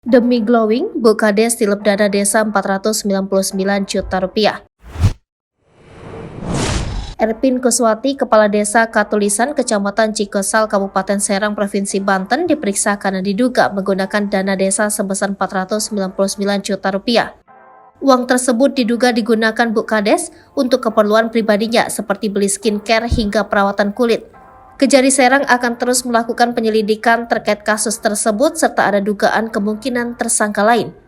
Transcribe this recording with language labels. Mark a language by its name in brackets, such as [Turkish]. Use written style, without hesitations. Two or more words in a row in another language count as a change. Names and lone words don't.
[Indonesian] Demi glowing, Bu Kades tilep dana desa 499 juta rupiah. Erpin Kuswati, Kepala Desa Katulisan, Kecamatan Cikesal, Kabupaten Serang, Provinsi Banten, diperiksa karena diduga menggunakan dana desa sebesar 499 juta rupiah. Uang tersebut diduga digunakan Bu Kades untuk keperluan pribadinya seperti beli skincare hingga perawatan kulit. Kejari Serang akan terus melakukan penyelidikan terkait kasus tersebut serta ada dugaan kemungkinan tersangka lain.